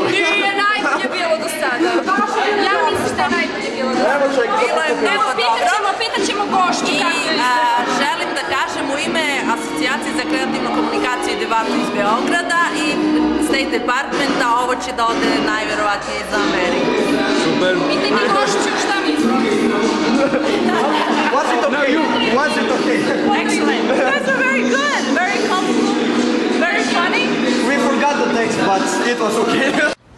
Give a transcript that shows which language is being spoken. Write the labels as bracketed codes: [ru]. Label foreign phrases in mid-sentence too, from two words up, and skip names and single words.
[sr] Nije najbolje bilo do sada. Ja mislim da je najbolje bilo do sada. Evo, pitat ćemo Gošću kako je. Želim da kažem u ime Asocijacije za kreativnu komunikaciju i debatu iz Beograda i State Departmenta, ovo će da ode najverovatnije za Ameriku. Super. Pitajte Gošću šta misli. [en] Was it okay? Was it okay? Excellent. You guys are very good, very comfortable, very funny. We forgot the text, but it was okay.